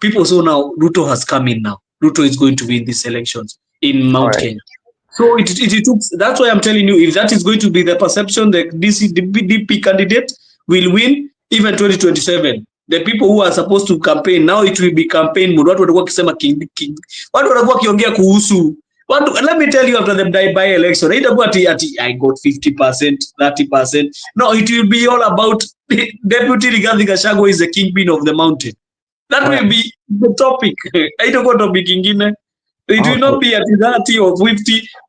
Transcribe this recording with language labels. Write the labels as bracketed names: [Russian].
[English] People saw now Ruto has come in now. Ruto is going to win these elections in Mount Kenya. So it took. That's why I'm telling you, if that is going to be the perception, the DP candidate will win even 2027. The people who are supposed to campaign now, it will be campaign mode. Watu watakuwa wakisema king. [Swahili] Watu watakuwa wakiongea kuhusu. [English] Let me tell you, after the by election, I got 50%, 30%. No, it will be all about Deputy Rigathi Gachagua is the kingpin of the mountain. That will be the topic. I don't want to be kingpin. It will not be at 30 or 50.